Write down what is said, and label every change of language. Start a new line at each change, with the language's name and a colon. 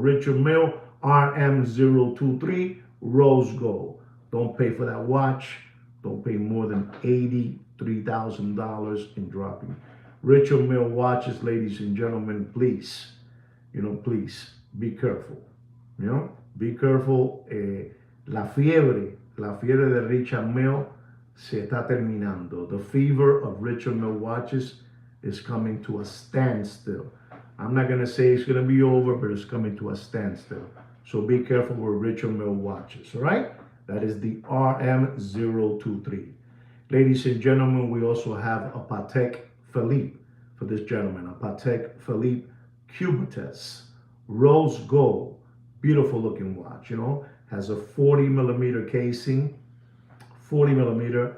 English: Richard Mille RM023 rose gold. Don't pay for that watch. Don't pay more than $83,000 in dropping. Richard Mille watches, ladies and gentlemen, please, please be careful. Be careful.
Spanish: La fiebre de Richard Mille se está terminando.
English: The fever of Richard Mille watches is coming to a standstill. I'm not going to say it's going to be over, but it's coming to a standstill. So be careful with Richard Mille watches, all right? That is the RM023. Ladies and gentlemen, we also have a Patek Philippe for this gentleman. A Patek Philippe Cubitus, rose gold, beautiful looking watch, has a 40 millimeter casing, 40 millimeter.